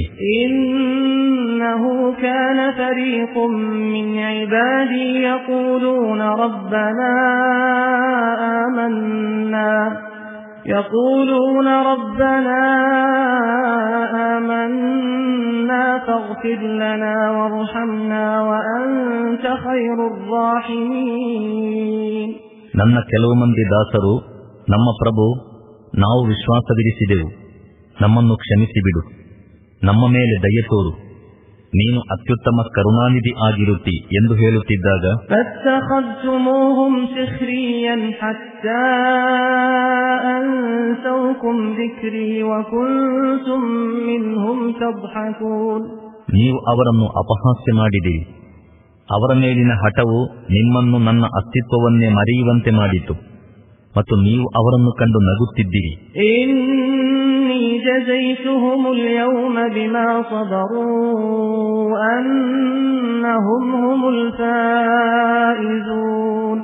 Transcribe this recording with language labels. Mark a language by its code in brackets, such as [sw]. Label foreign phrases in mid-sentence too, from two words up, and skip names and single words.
[ar] إنه كان فريق من عبادي يقولون ربنا آمنا فاغفر لنا وارحمنا وأنت خير الراحمين. [kn] ನನ್ನ ಕೆಲವು ಮಂದಿ ದಾಸರು, ನಮ್ಮ ಪ್ರಭು, ನಾವು ವಿಶ್ವಾಸವಿರಿಸಿದೆವು, ನಮ್ಮನ್ನು ಕ್ಷಮಿಸಿಬಿಡು, ನಮ್ಮ ಮೇಲೆ ದಯೆ ತೋರು, ನೀನು ಅತ್ಯುತ್ತಮ ಕರುಣಾನಿಧಿ ಆಗಿರುತ್ತಿ ಎಂದು ಹೇಳುತ್ತಿದ್ದಾಗ, [ar] فاتخذتموهم سخريا حتى أنسوكم ذكري وكنتم منهم تضحكون. [kn] ನೀವು ಅವರನ್ನು ಅಪಹಾಸ್ಯ ಮಾಡಿದಿರಿ. ಅವರ ಮೇಲಿನ ಹಠವು ನಿಮ್ಮನ್ನು ನನ್ನ ಅಸ್ತಿತ್ವವನ್ನೇ ಮರೆಯುವಂತೆ ಮಾಡಿತು ಮತ್ತು ನೀವು ಅವರನ್ನು ಕಂಡು ನಗುತ್ತಿದ್ದೀರಿ. [ar] إني جزيتهم اليوم بما صبروا أنهم هم الفائزون.